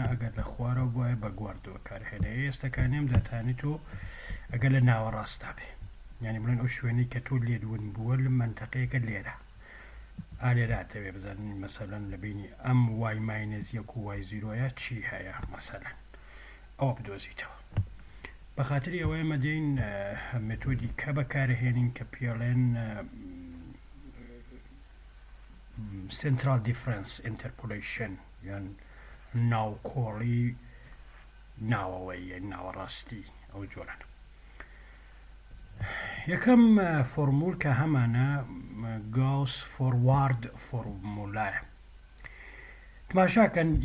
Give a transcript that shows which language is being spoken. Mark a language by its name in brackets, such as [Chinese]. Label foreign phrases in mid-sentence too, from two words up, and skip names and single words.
[Central Kurdish] ئەگەر لە خوارەوە بووایە بە گواردە بەکارهێنا ئێستاکانیم داتانی تۆ ئەگەر لە ناوەڕاستا بێ یعنی بڵێن ئەو شوێنەی کە تۆ لێدون بووە لە منتەقەیەکە لێرە ئالێراتەوێ بزانین مەسەلەن لە بینی ئەم وای ماینەز یەک و وای زیرۆیە چی هەیە مەسەلەن ئەوە بدۆزیتەوە بەخاتری ئەوەی مەدەین مێتۆدی کە بەکارهێنین کە پێڵێن [English] Central difference interpolation [Central Kurdish] یان ناوکۆڵی ناوەوەی ناوەڕاستی ئەو جۆرانە یەکەم فۆرمول کە هەمانە گاوس فۆروارد فۆرمولایە تماشاکەن